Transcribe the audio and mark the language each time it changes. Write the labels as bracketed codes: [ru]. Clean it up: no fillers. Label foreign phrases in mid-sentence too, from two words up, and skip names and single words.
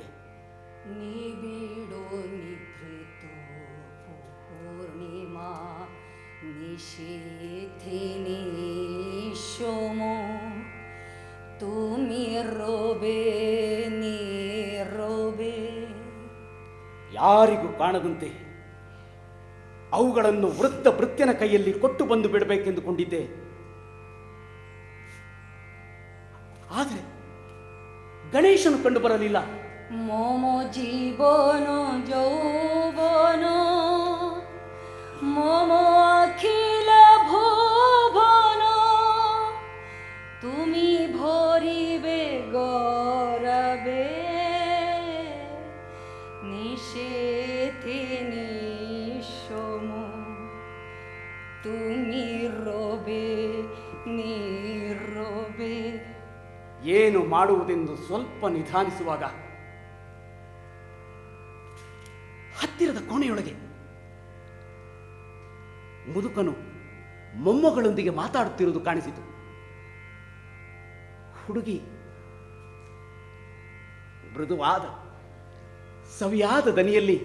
[bn] নিবিড় নিভৃত পূর্ণিমা নিশীথিনী সম তুমি রবে নীরবে. [kn] ಯಾರಿಗೂ ಕಾಣದಂತೆ ಅವುಗಳನ್ನು ವೃದ್ಧ ಭೃತ್ಯನ ಕೈಯಲ್ಲಿ ಕೊಟ್ಟು ಬಂದು ಬಿಡಬೇಕೆಂದುಕೊಂಡಿದ್ದೆ. ಆದರೆ ಗಣೇಶನು ಕಂಡು ಬರಲಿಲ್ಲ. [bn] মোমো জীবন যৌবন মোমো অখিল ভুবন তুমি ভরিবে গৌরবে নিষেধে নিঃসম তুমি রবে নিরবে. [kn] ಏನು ಮಾಡುವುದೆಂದು ಸ್ವಲ್ಪ ನಿಧಾನಿಸುವಾಗ ಹತ್ತಿರದ ಕೋಣೆಯೊಳಗೆ ಮುದುಕನು ಮೊಮ್ಮಗಳೊಂದಿಗೆ ಮಾತಾಡುತ್ತಿರುವುದು ಕಾಣಿಸಿತು. ಹುಡುಗಿ ಮೃದುವಾದ ಸವಿಯಾದ ದನಿಯಲ್ಲಿ,